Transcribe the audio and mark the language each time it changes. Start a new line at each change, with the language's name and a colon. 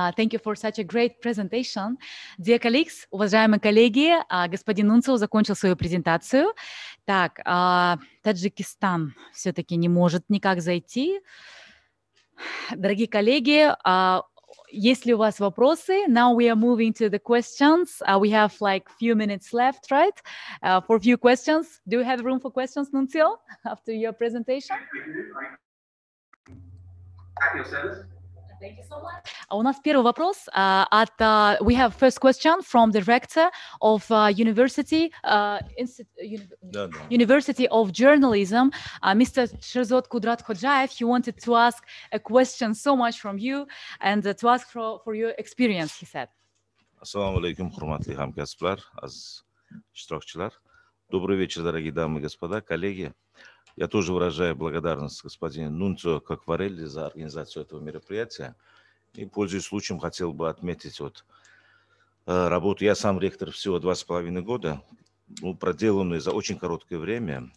English: Thank you for such a great presentation. Dear colleagues,
Russian: уважаемые коллеги, господин Нунцио закончил свою презентацию. Так, Таджикистан все-таки не может никак зайти. Дорогие коллеги, есть ли у вас вопросы?
English: Now we are moving to the questions. We have like few minutes left, right? For a few questions. Do you have room for questions, Nunzio, after your presentation? At your service. Thank you so much.
Russian: У нас первый вопрос.
English: We have first question from the rector of University of Journalism, Mr. Sherzod Kudrat Khodjaev. He wanted to ask a question so much from you and to ask for your experience, he said.
Uzbek: Ассаламу алейкум, хурматли хамкасплар, аз штрафчилар.
Russian: Добрый вечер, дорогие дамы и господа, коллеги. Я тоже выражаю благодарность господину Нунзио Quacquarelli за организацию этого мероприятия. И, пользуясь случаем, хотел бы отметить работу. Я сам ректор всего 2,5 года, проделанную за очень короткое время.